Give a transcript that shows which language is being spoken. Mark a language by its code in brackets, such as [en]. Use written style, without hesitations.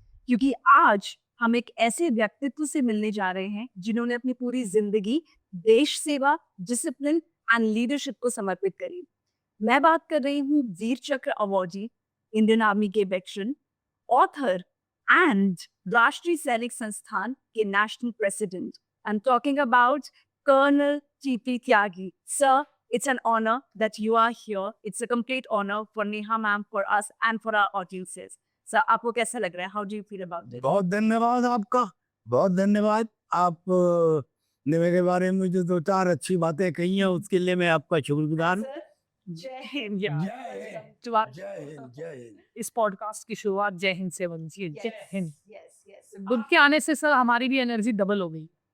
[hi] क्योंकि आज हम एक ऐसे व्यक्तित्व से मिलने जा रहे हैं जिन्होंने अपनी पूरी जिंदगी देश सेवा, डिसिप्लिन एंड लीडरशिप को समर्पित करी। मैं बात कर रही हूँ वीर चक्र अवार्डी, इंडियन आर्मी के वेटरन, ऑथर एंड राष्ट्रीय सैनिक संस्थान के national president. [en] I'm talking about Colonel T.P. Tyagi. Sir, it's an honor that you are here. It's a complete honor for Neha ma'am, for us, and for our audiences. [hi] Sir, आपको कैसा लग रहा है? [en] How do you feel about it? [hi] बहुत धन्यवाद आपका, बहुत धन्यवाद। आप ने मेरे बारे में जो 2-4 अच्छी बातें कही हैं उसके लिए मैं आपका शुक्रगुजार हूँ। Sir, जय हिंद यार। जय हिंद, तो आप- जय हिंद, जय हिंद। इस पॉडकास्ट की शुरुआत जय हिंद से बनती है। जय हिंद। [en] yes, yes. [hi] गुड के आने से सर हमारी भी एनर्जी डबल हो गई।